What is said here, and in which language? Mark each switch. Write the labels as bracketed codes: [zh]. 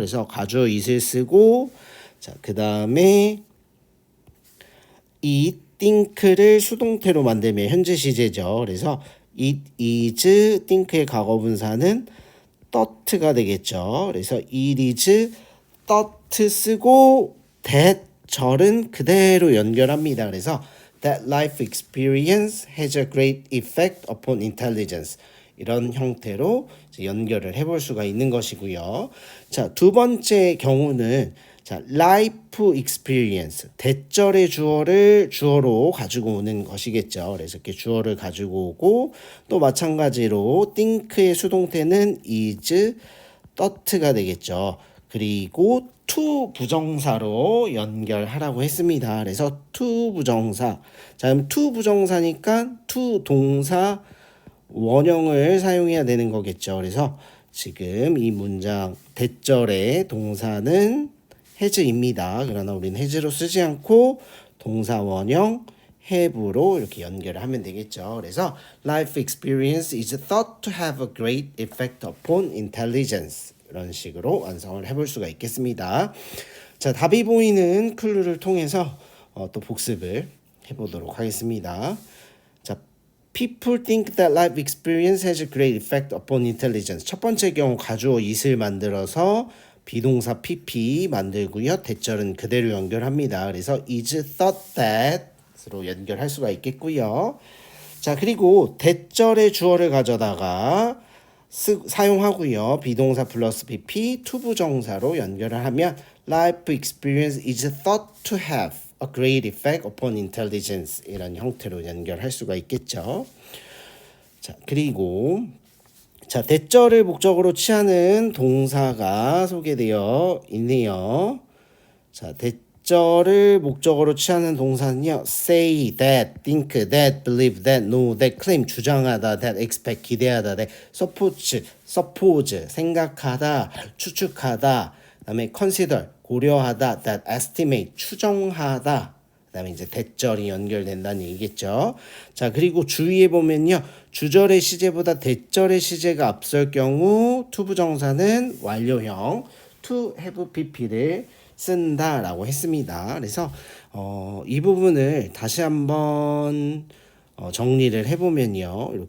[ko] 그래서 가주어 it을 쓰고 자, 그다음에 [en] it think [ko] 를 수동태로 만들면 현재 시제죠. 그래서 [en] it is think [ko] 의 과거 분사는 thought가 되겠죠. 그래서 [en] it is thought [ko] 쓰고 that 절은 그대로 연결합니다. 그래서 [en] that life experience has a great effect upon intelligence. [ko] 이런 형태로 연결을 해볼 수가 있는 것이고요. 자, 두 번째 경우는 자, life experience 대절의 주어로 가지고 오는 것이겠죠. 그래서 이렇게 주어를 가지고 오고 또 마찬가지로 think의 수동태는 is, thought가 되겠죠. 그리고 to 부정사로 연결하라고 했습니다. 그래서 to 부정사. 자, 그럼 to 부정사니까 to 동사 원형을 사용해야 되는 거겠죠. 그래서 지금 이 문장 대절의 동사는 has입니다. 그러나 우리는 has로 쓰지 않고 동사 원형 have로 이렇게 연결을 하면 되겠죠. [en] 그래서 life experience is thought to have a great effect upon intelligence. [ko] 이런 식으로 완성을 해볼 수가 있겠습니다. 자, 답이 보이는 클루를 통해서 또 복습을 해보도록 하겠습니다. [en] 자, people think that life experience has a great effect upon intelligence. [ko] 첫 번째 경우 가주어 is를 만들어서 비동사 pp 만들고요. 대절은 그대로 연결합니다. 그래서 [en] is thought that [ko] 으로 연결할 수가 있겠고요. 자, 그리고 대절의 주어를 가져다가 사용하고요. 비동사 플러스 pp 투부정사로 연결을 하면 [en] life experience is thought to have a great effect upon intelligence [ko] 이런 형태로 연결할 수가 있겠죠. 자, 그리고 자, 대절을 목적으로 취하는 동사가 소개되어 있네요. 자, 대절을 목적으로 취하는 동사는요. [en] say that, think that, believe that, know that, claim 주장하다, that, expect 기대하다, that, suppose 생각하다, 추측하다, 그다음에 consider 고려하다, that, estimate 추정하다. [ko] 그다음에 이제 대절이 연결된다는 얘기겠죠. 자, 그리고 주의해 보면요. 주절의 시제보다 대절의 시제가 앞설 경우 투부정사는 완료형 [en] to have pp [ko] 를 쓴다라고 했습니다. 그래서 이 부분을 다시 한번 정리를 해보면요.